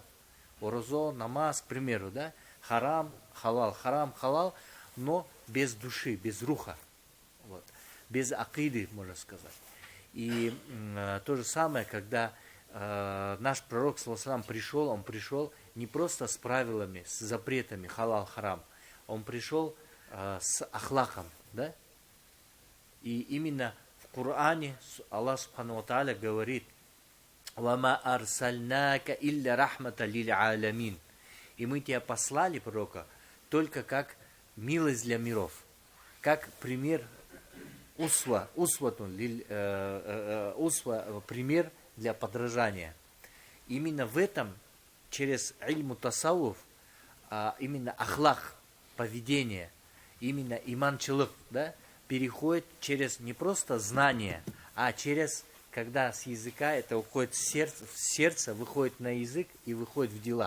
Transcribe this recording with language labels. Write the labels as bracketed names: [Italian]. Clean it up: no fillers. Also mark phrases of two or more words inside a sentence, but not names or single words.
[Russian] Орузо, намаз, к примеру, да, [Arabic] حرام، حلال, [Russian] но без души, без руха, вот, без акиды, можно сказать. И то же самое, когда наш пророк, [Arabic] صلى الله عليه, [Russian] он пришел не просто с правилами, с запретами [Arabic] حلال، حرام, [Russian] он пришел с ахлаком, да, и именно в Коране Аллах [Arabic] سبحانه وتعالى [Russian] говорит: [Arabic] «وما أرسلناك إلا رحمة للعالمين». [Russian] И мы тебя послали, пророка, только как милость для миров, как пример пример для подражания. Именно в этом, через [Arabic] علم التصوف, [Russian] именно ахлах, поведение, именно иманчылык, да, переходит через не просто знание, а через, когда с языка это уходит в сердце, выходит на язык и выходит в делах.